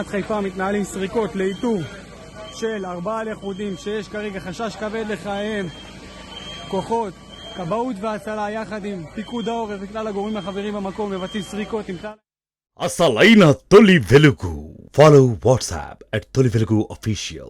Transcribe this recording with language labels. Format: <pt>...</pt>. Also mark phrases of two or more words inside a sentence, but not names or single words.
<he>חיפה מתנהלים סריקות לאיתור של 4 לכודים שיש כרגע חשש כבד לחייהם. כוחות כבאות והצלה יחד עם פיקוד העורף וכלל הגורמים החברים במקום מבצעים סריקות עם כלל</he> <te>అసలైన తొలి వెలుగు. ఫాలో వాట్సాప్ @తొలి వెలుగు official.</te>